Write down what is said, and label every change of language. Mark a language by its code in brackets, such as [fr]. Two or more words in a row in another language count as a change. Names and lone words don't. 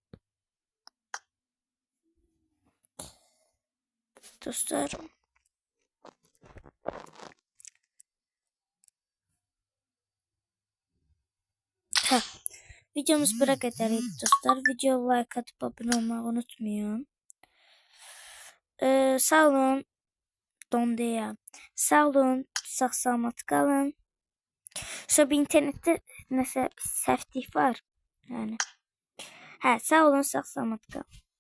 [tr] Dostlar. Videomuz buraya kadarıydı dostlar. Video like atıp abone olmayı unutmayın. [az] Sağ olun. Donduya. Sağ olun. Sağ-salamat qalın. Sonra internette nəsə səhvlik var. Yəni. Hə, sağ olun, sağ-salamat qalın.